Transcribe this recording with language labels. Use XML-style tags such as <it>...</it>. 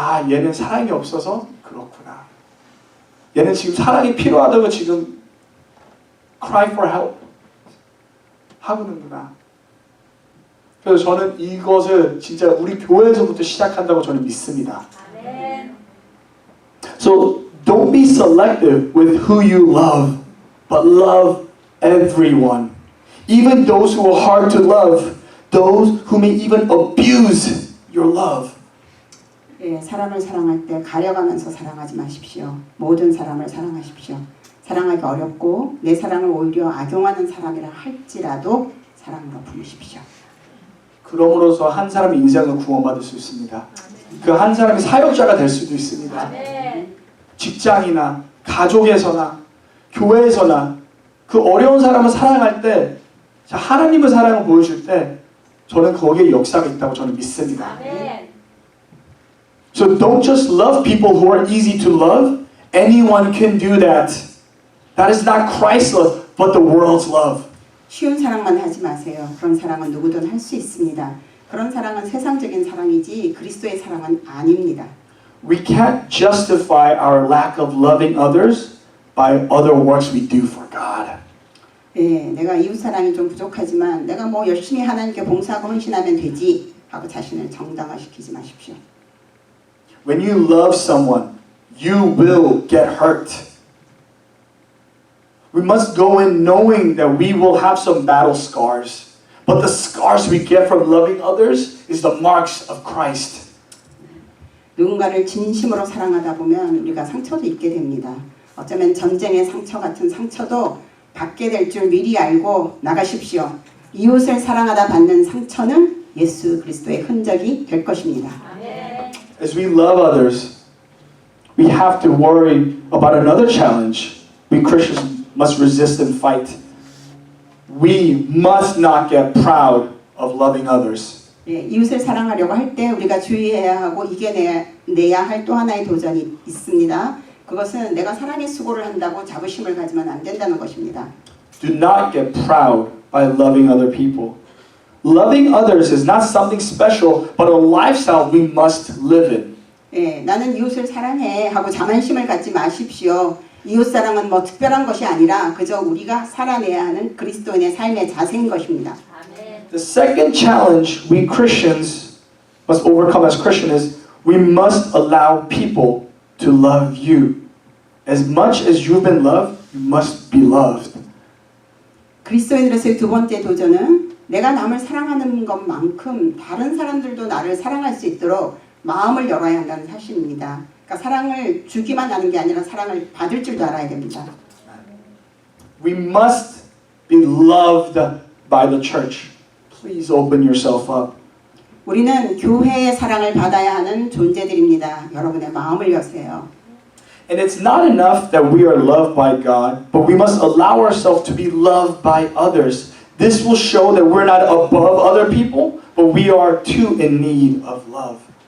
<ko>얘는 사랑이 없어서 그렇구나. 얘는 지금 사랑이 필요하다고 지금</ko> <en>cry for help</en> <ko>하고는구나. 그래서 저는 이것을 진짜 우리 교회에서부터 시작한다고 저는 믿습니다. 아멘.</ko> <en>So don't be selective with who you love, but love everyone. Even those who are hard to love, those who may even abuse your love.</en> <ko>예, 사람을 사랑할 때 가려가면서 사랑하지 마십시오. 모든 사람을 사랑하십시오. 사랑하기 어렵고 내 사랑을 오히려 악용하는 사람이라 할지라도 사랑으로 품으십시오. 그럼으로써 한 사람의 인생을 구원받을 수 있습니다. 그 한 사람이 사역자가 될 수도 있습니다. 아멘. 직장이나 가족에서나 교회에서나 그 어려운 사람을 사랑할 때 하나님의 사랑을 보여줄 때 저는 거기에 역사가 있다고 저는 믿습니다. 아멘.</ko> <en>So don't just love people who are easy to love. Anyone can do that. That is not Christ's love, but the world's love.</en> <ko>쉬운 사랑만 하지 마세요. 그런 사랑은 누구든 할 수 있습니다. 그런 사랑은 세상적인 사랑이지 그리스도의 사랑은 아닙니다.</ko> <en>We can't justify our lack of loving others by other works we do for God.</en> <ko>예, 내가 이웃 사랑이 좀 부족하지만 내가 뭐 열심히 하나님께 봉사하고 헌신하면 되지 하고 자신을 정당화시키지 마십시오.</ko> <en>When you love someone, you will get hurt. We must go in knowing that we will have some battle scars. But the scars we get from loving others is the marks of Christ.</en> <ko>누군가를 진심으로 사랑하다 보면 우리가 상처도 입게 됩니다. 어쩌면 전쟁의 상처 같은 상처도 받게 될 줄 미리 알고 나가십시오. 이웃을 사랑하다 받는 상처는 예수 그리스도의 흔적이 될 것입니다.</ko> <en>As we love others, we have to worry about another challenge. We Christians must resist and fight. We must not get proud of loving others.</en> <ko>예, 이웃을 사랑하려고 할 때 우리가 주의해야 하고 이겨내야 할 또 하나의 도전이 있습니다. 그것은 내가 사랑의 수고를 한다고 자부심을 가지면 안 된다는 것입니다.</ko> <en>Do not get proud by loving other people. Loving others is not something special, but a lifestyle we must live in.</en> <ko>예, 나는 이웃을 사랑해 하고 자만심을 갖지 마십시오. 이웃 사랑은 뭐 특별한 것이 아니라 그저 우리가 살아내야 하는 그리스도인의 삶의 자세인 것입니다.</ko> <en>The second challenge we Christians must overcome as Christians is we must allow people to love you. As much as you've been loved, you must be loved.</en> <ko>그리스도인으로서의 두 번째 도전은 내가 남을 사랑하는 것만큼 다른 사람들도 나를 사랑할 수 있도록 마음을 열어야 한다는 사실입니다. 그러니까 사랑을 주기만 하는 게 아니라 사랑을 받을 줄도 알아야 됩니다.</ko> <en>We must be loved by the church. Please open yourself up.</en> <ko>우리는 교회의 사랑을 받아야 하는 존재들입니다. 여러분의 마음을 여세요.</ko> <en>And it's not enough that we are loved by God, but we must allow ourselves to be loved by others. This will show that we're not above other people, but we are too in need of love.</en>